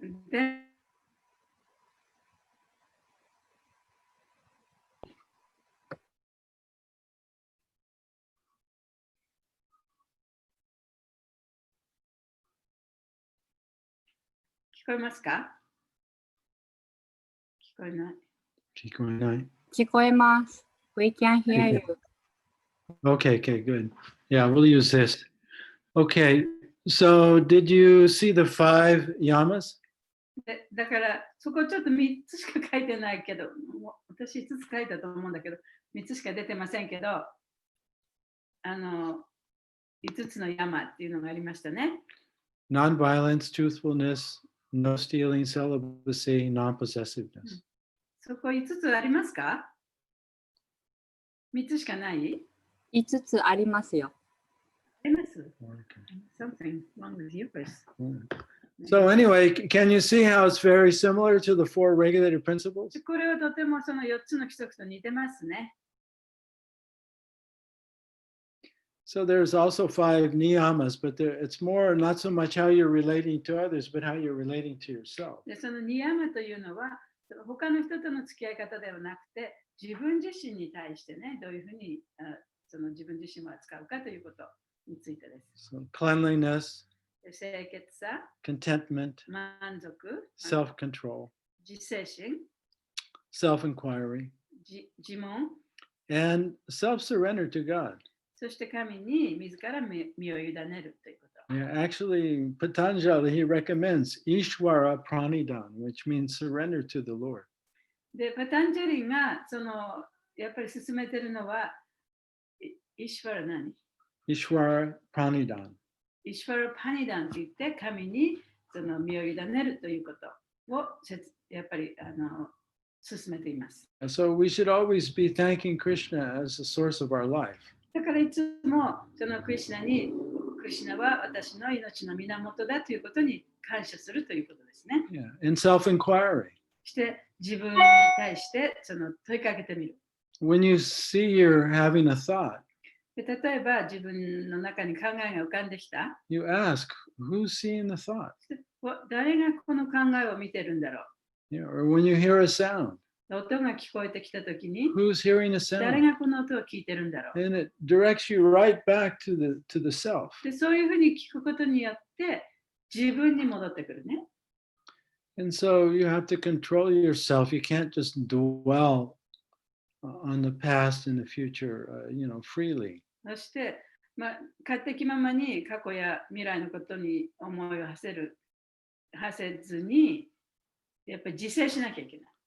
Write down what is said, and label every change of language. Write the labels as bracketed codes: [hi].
[ja] で、聞こえますか？聞こえない。聞こえない。聞こえます。 [en] We can hear you. Okay, good. Yeah, we'll use this. Okay, so did you see the 5 yamas? [ja] でだからそこちょっと3つしか書いてないけど、私5つ書いたと思うんだけど、3つしか出てませんけど、5つの山っていうのがありましたね。 [en] Non-violence, truthfulness, no stealing, celibacy, non-possessiveness. [ja] そこ5つありますか？3 つしかない？ 5つありますよ。あります？ [en] Something wrong with yours. So anyway, can you see how it's very similar to the 4 regulated principles? [ja] これはとてもその4つの規則と似てますね。 [en] So there's also 5 niyamas, but it's more not so much how you're relating to others, but how you're relating to yourself. [ja] でそのニヤマというのは、他の人との付き合い方ではなくて、自分自身に対してね、どういうふうにその自分自身を扱うかということについてです。 [en] So cleanliness, [ja] 清潔さ、 [en] contentment, [ja] 満足、 [en] self-control, [ja] 自制心、 [en] self-inquiry, [ja] 自問、 [en] and self-surrender to God. [ja] そして神に自ら身を委ねるということ。 [en] Yeah, actually, Patanjali, he recommends Ishvara Pranidhan, which means surrender to the Lord. [ja] で、パタンジャリがやっぱり進めてるのは、イシュワラ何？ [sa] Ishvara Pranidhan. [ja] イシュワラパニダンと言って神にその身を委ねるということをやっぱり進めています。 [en] So we should always be thanking Krishna as the source of our life. [ja] だからいつもそのクリシュナに、クリシュナは私の命の源だということに感謝するということですね。 [en] Yeah, and self-inquiry. [ja] そして自分に対してその問いかけてみる。 [en] When you see you're having a thought, [ja] で例えば自分の中に考えが浮かんできた。 [en] you ask, who's seeing the thought? [ja] 誰がこの考えを見てるんだろう。 [en] Yeah, or when you hear a sound, [ja] 音が聞こえてきたときに、 [en] who's hearing a [ja] 誰 [en] sound? [ja] がこの音を聞いてるんだろう。 [en] And it directs you right back to the self. [ja] でそういうふうに聞くことによって自分に戻ってくるね。 [en] And so you have to control yourself. You can't just dwell on the past and the future, freely. [ja] そして、勝手気ままに過去や未来のことに思いを馳せずに、やっぱり自制しなきゃいけない。